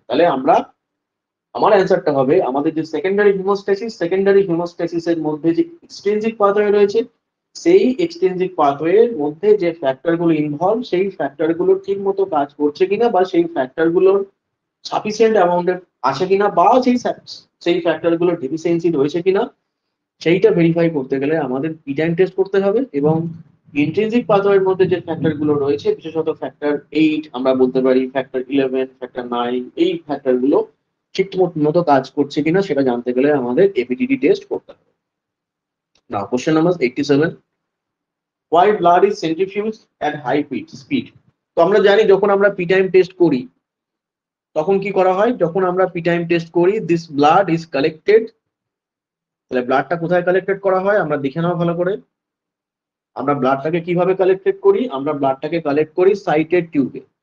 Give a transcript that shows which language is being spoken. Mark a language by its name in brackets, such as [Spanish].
[Bangla] তাহলে আমার অ্যান্সারটা হবে, আমাদের যে সেকেন্ডারি হিমোস্ট্যাসিস এর মধ্যে যে এক্সট্রিনজিক পাথওয়ে রয়েছে, সেই এক্সট্রিনজিক পাথওয়ে এর মধ্যে যে ফ্যাক্টর গুলো ইনভলভ, সেই ফ্যাক্টর গুলো ঠিক মতো কাজ করছে কিনা বা সেই ফ্যাক্টর গুলোর সাফিসিয়েন্ট অ্যামাউন্টে আছে কিনা বা সেই ফ্যাক্টর গুলোর ডেফিসিয়েন্সি রয়েছে কিনা, সেইটা ভেরিফাই করতে গেলে আমাদের পি টাইম টেস্ট করতে হবে। এবং ইন্ট্রিনজিক পাথওয়ের মধ্যে যে ফ্যাক্টর গুলো রয়েছে, বিশেষত ফ্যাক্টর 8 আমরা বলতে পারি, ফ্যাক্টর 11, ফ্যাক্টর 9, এই ফ্যাক্টর গুলো ঠিক মতো কাজ করছে কিনা সেটা জানতে গেলে আমাদের এপিডিটি টেস্ট করতে হবে। Now question number 87, [English] why blood is centrifuged at high speed? [Bangla] তো আমরা জানি যখন আমরা পি টাইম টেস্ট করি তখন কি করা হয়, যখন আমরা পি টাইম টেস্ট করি [English] this blood is collected, [Bangla] তাহলে ব্লাডটা কোথায় কালেক্টেড করা হয় আমরা দেখে নাও ভালো করে। আমরা ব্লাডটাকে কিভাবে কালেক্টেড করি, আমরা ব্লাডটাকে কালেক্ট করি সাইটেড টিউবে।